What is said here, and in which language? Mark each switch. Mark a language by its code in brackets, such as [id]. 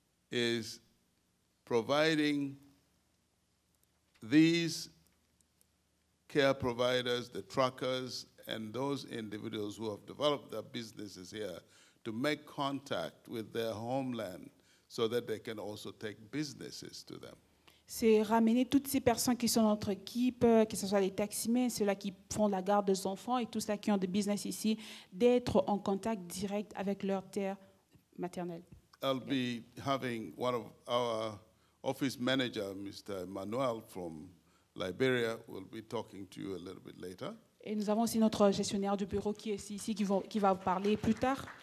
[en] is providing these care providers, the truckers, and those individuals who have developed their businesses here to make contact with their homeland so that they can also take businesses to them. [fr] c'est ramener toutes ces personnes qui sont dans notre équipe, que ce soit les taximens, ceux-là qui font la garde des enfants et tous ceux qui ont des business ici, d'être en contact direct avec leur terre maternelle. [en] I'll be having one of our office manager, Mr. Emmanuel from Liberia, will be talking to you a little bit later. [fr] Et nous avons aussi notre gestionnaire du bureau qui est ici, qui va vous parler plus tard.